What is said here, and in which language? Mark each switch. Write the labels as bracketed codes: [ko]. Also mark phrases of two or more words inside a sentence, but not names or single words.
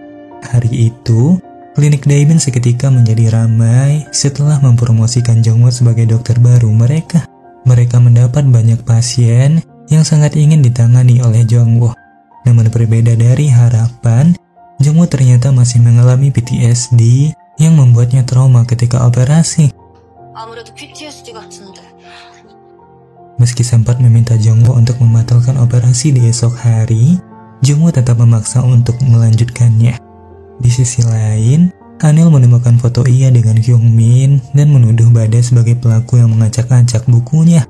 [id] Hari itu, Klinik Daemin seketika menjadi ramai setelah mempromosikan Jongwoo sebagai dokter baru mereka. Mereka mendapat banyak pasien yang sangat ingin ditangani oleh Jongwoo. Namun berbeda dari harapan, Jongwoo ternyata masih mengalami PTSD yang membuatnya trauma ketika operasi. [ko] 아무래도 PTSD 같은데. [id] Meski sempat meminta Jongwoo untuk membatalkan operasi di esok hari, Jongwoo tetap memaksa untuk melanjutkannya. Di sisi lain, Hanil menemukan foto ia dengan Hyungmin dan menuduh Bada sebagai pelaku yang mengacak-acak bukunya.